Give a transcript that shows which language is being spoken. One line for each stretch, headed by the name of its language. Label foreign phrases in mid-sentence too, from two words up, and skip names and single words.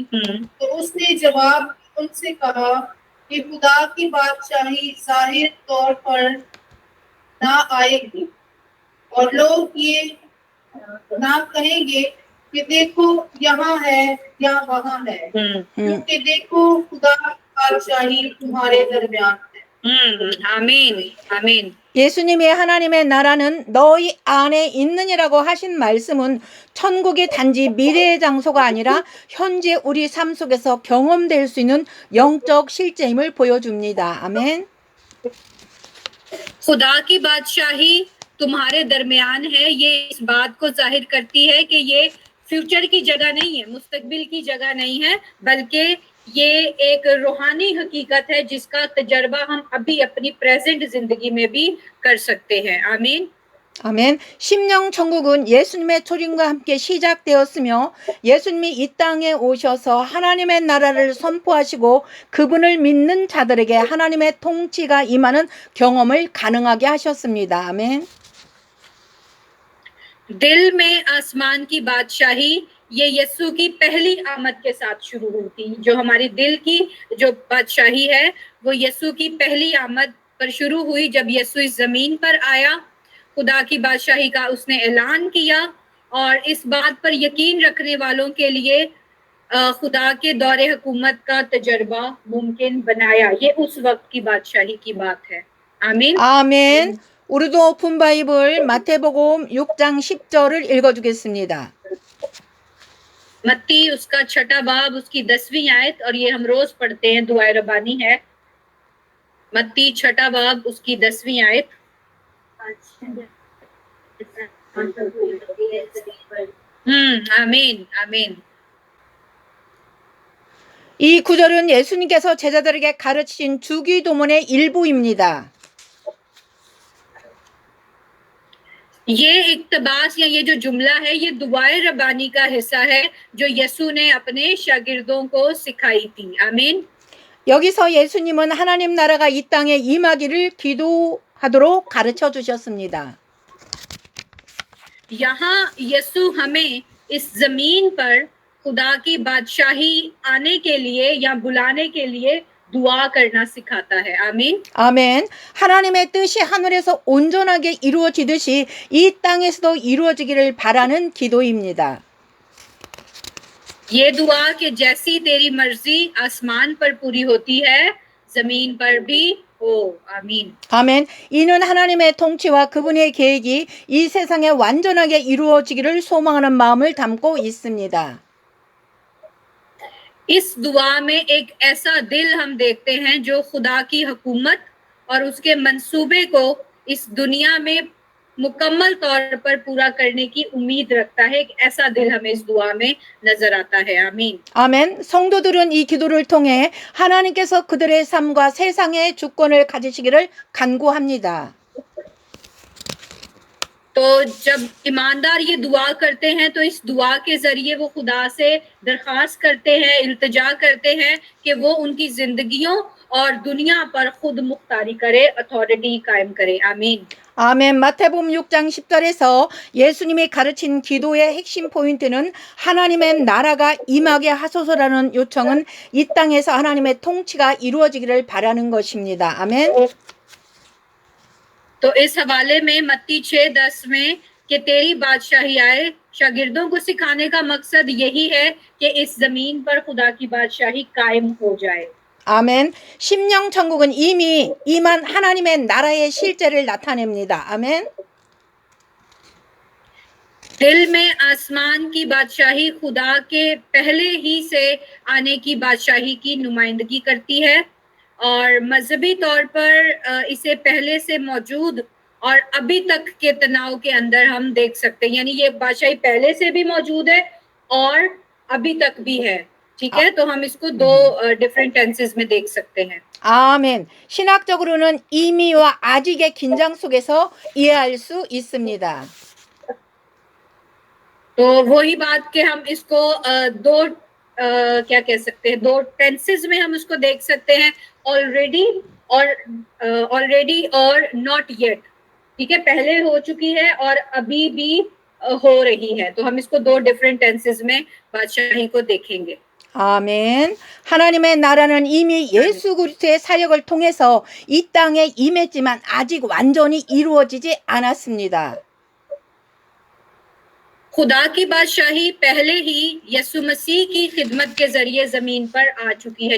Hindi: तो उसने जवाब उनसे कहा कि खुदा की बादशाही जाहिर तौर पर ना आएगी और लोग ये ना कहेंगे कि देखो यहाँ है या वहाँ है, क्योंकि देखो खुदा की बादशाही तुम्हारे दरमियान है। आमीन आमीन।
Korean: 예수님이 하나님의 나라는 너희 안에 있느니라고 하신 말씀은 천국이 단지 미래의 장소가 아니라 현재 우리 삶 속에서 경험될 수 있는 영적 실제임을 보여줍니다. 아멘.
Hindi: खुदा की बादशाही तुम्हारे दरमियान है, ये इस बात को जाहिर करती है कि ये फ्यूचर की जगह नहीं है, मुस्तकबिल की जगह नहीं है, बल्कि ये एक रूहानी हकीकत है जिसका तजर्बा हम अभी अपनी प्रेजेंट जिंदगी में भी कर सकते हैं। आमीन
Korean: 아멘. 심령 천국은 예수님의 초림과 함께 시작되었으며 예수님이 이 땅에 오셔서 하나님의 나라를 선포하시고 그분을 믿는 자들에게 하나님의 통치가 임하는 경험을 가능하게 하셨습니다. 아멘.
Hindi: दिल में आसमान की बादशाही ये यीशु की पहली आमद के साथ शुरू हुई थी। जो हमारी दिल की जो बादशाही है वो यीशु की पहली आमद पर शुरू हुई जब यीशु इस जमीन पर आया, खुदा की बादशाही का उसने ऐलान किया और इस बात पर यकीन रखने वालों के लिए खुदा के दौरे हुकूमत का तजर्बा मुमकिन बनाया। ये उस वक्त की बादशाही की बात है। आमीन
Korean: 아멘. 우리도 오픈 바이블 마태복음 6장 10절을 읽어주겠습니다.
Hindi: मत्ती उसका 6 बाब उसकी 10वीं आयत, और ये हम रोज पढ़ते हैं, दुआए रबानी है। मत्ती 6 बाब उसकी 10वीं आयत। आमीन आमीन।
Korean: 이 구절은 예수님께서 제자들에게 가르치신 주기도문의 일부입니다.
Hindi: ये इक्तबास या ये जो जुमला है ये दुआए रबानी का हिस्सा है जो यीशु ने अपने शागिर्दों को सिखाई थी। आमीन।
Korean: 여기서 예수님은 하나님 나라가 이 땅에 임하기를 기도하도록 가르쳐 주셨습니다.
Hindi: यहाँ यीशु हमें इस जमीन पर खुदा की बादशाही आने के लिए या बुलाने के लिए दुआ करना सिखाता है। आमीन
Korean: 아멘. 하나님의 뜻이 하늘에서 온전하게 이루어지듯이 이 땅에서도 이루어지기를 바라는 기도입니다.
Hindi: ये दुआ कि जैसी तेरी मर्जी आसमान पर पूरी होती है जमीन पर भी हो। आमीन।
Korean: 아멘. 이는 하나님의 통치와 그분의 계획이 이 세상에 완전하게 이루어지기를 소망하는 마음을 담고 있습니다.
Hindi: इस दुआ में एक ऐसा दिल हम देखते हैं जो खुदा की हुकूमत और उसके मंसूबे को इस दुनिया में मुकम्मल तौर पर पूरा करने की उम्मीद रखता है। एक ऐसा दिल हमें इस दुआ में नजर आता है। आमीन।
Korean: 아멘. 성도들은 이 기도를 통해 하나님께서 그들의 삶과 세상의 주권을 가지시기를 간구합니다.
Hindi: तो जब ईमानदार ये दुआ करते हैं तो इस दुआ के जरिए वो खुदा से दरख्वास्त करते हैं, इल्तिजा करते हैं कि वो उनकी जिंदगियों और दुनिया पर खुद मुख्तारी करे, अथॉरिटी कायम करे। आमीन।
Korean: 아멘. 마태복음 6장 10절에서 예수님이 가르친 기도의 핵심 포인트는 하나님의 나라가 임하게 하소서라는 요청은 이 땅에서 하나님의 통치가 이루어지기를 바라는 것입니다. 아멘.
Hindi: तो इस हवाले में मत्ती 6:10 में कि तेरी बादशाही आए, शागिर्दों को सिखाने का मकसद यही है कि इस जमीन पर खुदा की बादशाही कायम हो जाए।
Korean: 아멘. 심령 천국은 이미 임한 하나님의 나라의 실제를 나타냅니다. 아멘.
Hindi: दिल में आसमान की बादशाही खुदा के पहले ही से आने की बादशाही की नुमाइंदगी करती है और मजहबी तौर पर इसे पहले से मौजूद और अभी तक के तनाव के अंदर हम देख सकते हैं। यानी ये बादशाही पहले से भी मौजूद है और अभी तक भी है। ठीक है, तो हम इसको दो
English: different tenses
Hindi: में देख सकते हैं।
Korean: 아멘. 신학적으로는 이미와 아직의 긴장 속에서 이해할 수 있습니다.
Hindi: तो वही बात कि हम इसको दो क्या कह सकते हैं, दो टेंसेस में हम इसको देख सकते हैं, ऑलरेडी और
English: not yet.
Hindi: ठीक है, पहले हो चुकी है और अभी भी हो रही है। तो हम इसको दो
English: different tenses
Hindi: में बादशाही को देखेंगे।
Korean: 아멘. 하나님의 나라는 이미 예수 그리스도의 사역을 통해서 이 땅에 임했지만 아직 완전히 이루어지지 않았습니다.
Hindi: खुदा की बादशाही पहले ही यसु मसीह की खिदमत के जरिए जमीन पर आ चुकी है।